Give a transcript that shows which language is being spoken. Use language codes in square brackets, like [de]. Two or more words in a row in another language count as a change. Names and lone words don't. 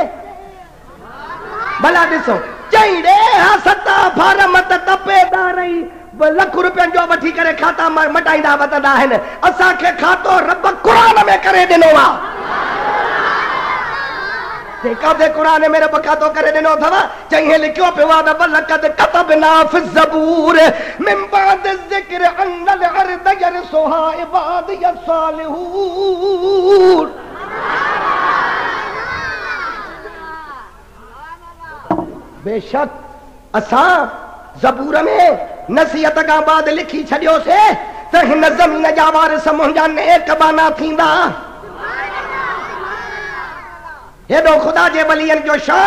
[sd] भला ॾिसो चई ॾे हा 7 फारम त तपेदार लख रुपयनि जो वठी करे खाता मटाईंदा वतंदा आहिनि, असांखे खातो रब क़ुर में करे ॾिनो आहे। काथे क़ुर में रब खातो करे ॾिनो अथव? [ar] चई हे लिखियो पियो आहे त لقد كتبنا في زبور من بعد ذكر أن أرض يرثها عبادي صالحون. [sd] बेशक असां ज़बूर में नसीहत खां बाद लिखी छॾियोसीं त हिन ज़मीन जा वारिस मुंहिंजा नेक बाना थींदा। हेॾो ख़ुदा जे वलियनि जो शान।